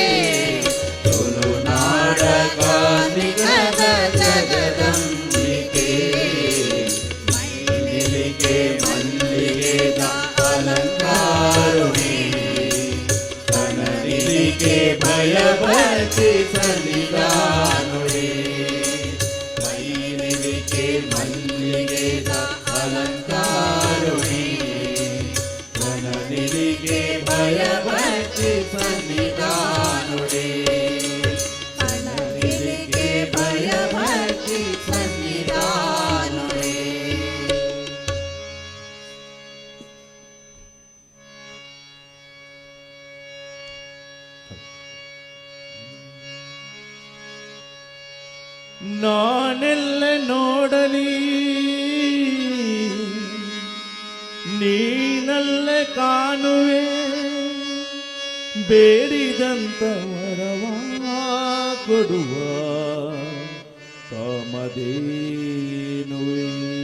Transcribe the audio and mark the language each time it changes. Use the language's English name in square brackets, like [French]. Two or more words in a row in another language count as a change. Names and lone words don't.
[Tulu] ತುಳುನಾಡ ಕಾಲಿಗರ ಜಗದಂಬಿಕೆ ಮೈನಿಲಿಗೆ ಮಲ್ಲಿಗೆದ ಅಲಂಕಾರುಣಿ ಕನನಿಲಿಗೆ ಭಯಭಕ್ತಿ ಸನ್ನಿಧಾನುಡಿ ಮೈನಿಲಿಗೆ ಮಲ್ಲಿಗೆದ ಅಲಂಕಾರುಣಿ ಕನನಿಲಿಗೆ ಭಯಭಕ್ತಿ ಸನ್ನಿಧಾನುಡಿ ಕನನಿಲಿಗೆ ಭಯಭಕ್ತಿ ಸನ್ನಿಧಾನುಡಿ [Kannada] ನಾನೆಲ್ಲ ನೋಡಲಿ ನೀನಲ್ಲ ಕಾಣುವೆ ಬೇಡಿದಂತ ವರವ ಕೊಡುವ ಕಾಮಧೇನುವೆ